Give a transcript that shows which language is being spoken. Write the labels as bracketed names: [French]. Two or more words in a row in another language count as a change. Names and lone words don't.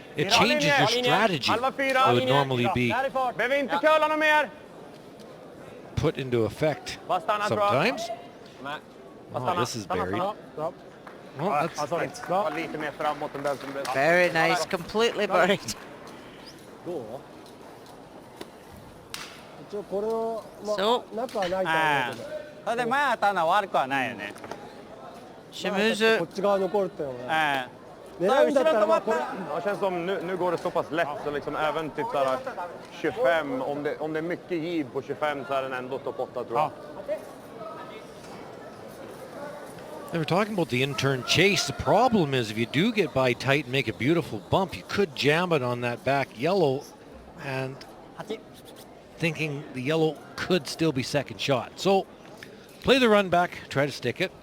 [English] It changes your strategy that would normally be put into effect sometimes. Oh, this is buried. Well, that's Very nice, completely buried. [Japanese] 一応これを、まそうあ、なくはないと思うけど。それで前当たるのは悪くはないよね。 Shimuzu. こっち側残るっていうのはね。 [Swedish] Det känns som nu går det så pass lätt så liksom även typ såhär 25, om det är mycket giv på 25 så är den ändå topp 8 tror jag. [English] They were talking about the in-turn chase. The problem is if you do get by tight and make a beautiful bump, you could jam it on that back yellow and thinking the yellow could still be second shot. So play the run back, try to stick it.